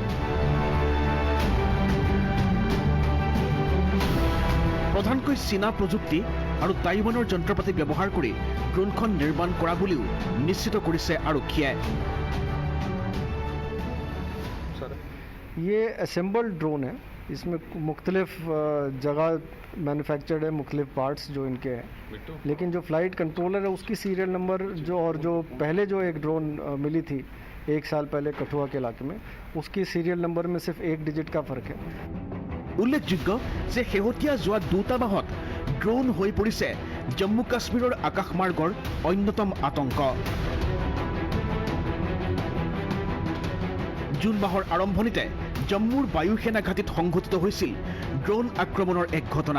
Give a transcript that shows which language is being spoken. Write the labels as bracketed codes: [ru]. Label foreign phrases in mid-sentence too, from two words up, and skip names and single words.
[as] প্ৰধানকৈ চীনা প্ৰযুক্তি আৰু টাইৱানৰ যন্ত্ৰপাতি ব্যৱহাৰ কৰি ড্ৰোনখন নিৰ্মাণ কৰা বুলিও নিশ্চিত কৰিছে আৰক্ষীয়ে। [hi] ये [en] assembled drone [hi] है, इसमें मुख्तलिफ जगह मैन्युफैक्चर्ड है, मुख्तलिफ पार्ट्स जो इनके हैं, लेकिन जो [en] flight controller [hi] है उसकी [en] serial number [hi] जो पहले जो एक ड्रोन मिली थी 1 साल पहले कठुआ के इलाके में, उसकी [en] serial number [hi] में सिर्फ 1 डिजिट का फ़र्क है। [as] উল্লেখযোগ্য যে শেহতীয়া যোৱা 2টা মাহত ড্ৰোন হৈ পৰিছে জম্মু কাশ্মীৰৰ আকাশমাৰ্গৰ অন্যতম আতংক। জুন মাহৰ আৰম্ভণিতে জম্মুৰ বায়ুসেনা ঘাটিত সংঘটিত হৈছিল ড্ৰোন আক্ৰমণৰ এক ঘটনা।